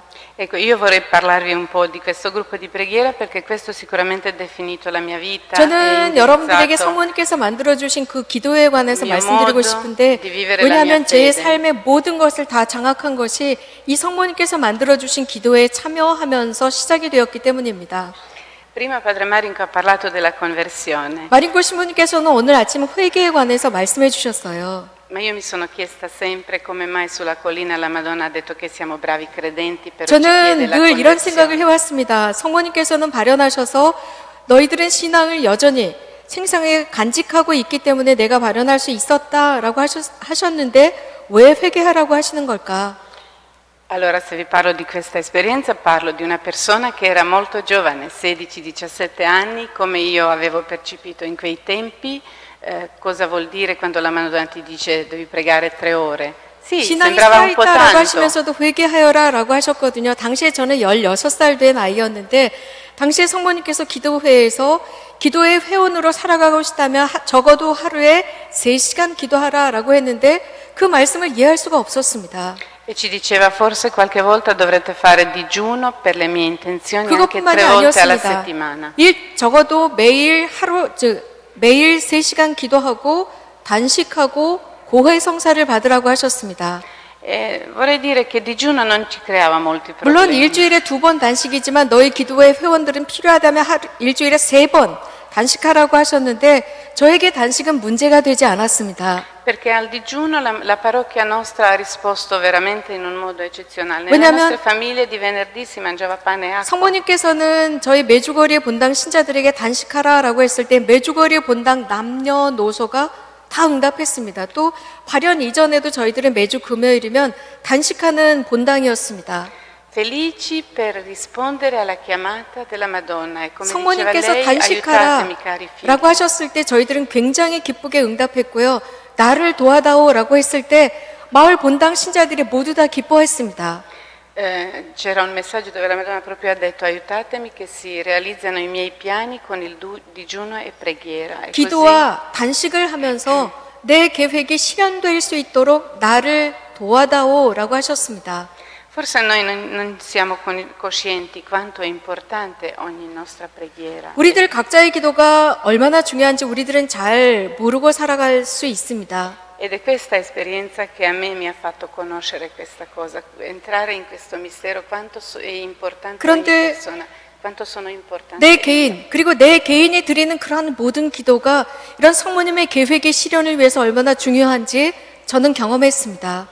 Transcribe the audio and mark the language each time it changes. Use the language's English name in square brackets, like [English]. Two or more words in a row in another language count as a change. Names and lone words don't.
[Italian] Ecco, io vorrei parlarvi un po' di questo gruppo di preghiera perché questo sicuramente ha definito la mia vita. [Korean] 저는 여러분들에게 [Italian] indirizzato [Korean] 성모님께서 만들어주신 그 기도회에 관해서 [Italian] mio [Korean] 말씀드리고 [Italian] modo [Korean] 싶은데 [Italian] di vivere la [Korean] 왜냐하면 [Italian] mia [Korean] 제 [Italian] fede. [Korean] 삶의 모든 것을 다 장악한 것이 이 성모님께서 만들어주신 기도회에 참여하면서 시작이 되었기 때문입니다. [Italian] Prima Padre Marinco ha parlato della conversione, [Korean] 마린코 신부님께서는 오늘 아침 회개에 관해서 말씀해 주셨어요. [Italian] ma io mi sono chiesta sempre come mai sulla collina la Madonna ha detto che siamo bravi credenti, però ci chiede [Korean] 저는 [Italian] la [Korean] 늘 이런 생각을 [Italian] conversione. [Korean] 해왔습니다. 성모님께서는 발현하셔서 너희들은 신앙을 여전히 생생하게 간직하고 있기 때문에 내가 발현할 수 있었다라고 하셨는데 왜 회개하라고 하시는 걸까? [Italian] Allora, se vi parlo di questa esperienza, parlo di una persona che era molto giovane, 16-17 anni, come io avevo percepito in quei tempi. Cosa vuol dire quando la Madonna ti dice devi pregare 3 ore? Sì, [Korean] 신앙이 [Italian] sembrava un po' [Korean] 살아있다라고 [Italian] tanto. [Korean] 하시면서도 회개하여라라고 하셨거든요. 당시에 저는 16살 된 아이였는데 당시에 성모님께서 기도회에서 기도의 회원으로 살아가고 싶다면 적어도 하루에 3시간 기도하라라고 했는데 그 말씀을 이해할 수가 없었습니다. [Italian] E ci diceva forse qualche volta dovrete fare digiuno per le mie intenzioni anche 3 [Korean] 그것뿐만이 [Italian] volte alla [Korean] 아니었습니다. [Italian] settimana. [Korean] 적어도 매일 매일 3시간 기도하고 단식하고 고해 성사를 받으라고 하셨습니다. [Italian] Vorrei dire che digiuno non ci creava molti [Korean] 물론 [Italian] problemi. [Korean] 일주일에 2번 단식이지만 너희 기도회 회원들은 필요하다면 일주일에 3번 단식하라고 하셨는데 저에게 단식은 문제가 되지 않았습니다. [Italian] Perché al digiuno la parrocchia nostra ha risposto veramente in un modo eccezionale. Nelle [Korean] 왜냐하면 [Italian] nostre famiglie di venerdì si mangiava pane e acqua. [Korean] 성모님께서는 저희 메주거리의 본당 신자들에게 단식하라라고 했을 때 메주거리의 본당 남녀노소가 다 응답했습니다. 또 발연 이전에도 저희들은 매주 금요일이면 단식하는 본당이었습니다. [Italian] Felici per rispondere alla chiamata della Madonna. E come diceva [Korean] 성모님께서 [Italian] lei, aiutatemi cari figli. [Korean] 단식하라라고 하셨을 때 저희들은 굉장히 기쁘게 응답했고요. 나를 도와다오라고 했을 때 마을 본당 신자들이 모두 다 기뻐했습니다. [Italian] C'era un messaggio dove la Madonna proprio ha detto aiutatemi che si realizzano i miei piani con il digiuno e preghiera. E [Korean] 기도와 단식을 하면서 내 계획이 실현될 수 있도록 나를 도와다오라고 하셨습니다. [Italian] forse noi non siamo coscienti quanto è importante ogni nostra preghiera. [Korean] 우리들 각자의 기도가 얼마나 중요한지 우리들은 잘 모르고 살아갈 수 있습니다. [Italian] Ed è questa esperienza che a me mi ha fatto conoscere questa cosa, entrare in questo mistero, quanto è importante ogni [Korean] 그런데 [Italian] persona, quanto sono importanti. [Korean] 내 개인 그리고 내 개인이 드리는 그런 모든 기도가 이런 성모님의 계획의 실현을 위해서 얼마나 중요한지 저는 경험했습니다.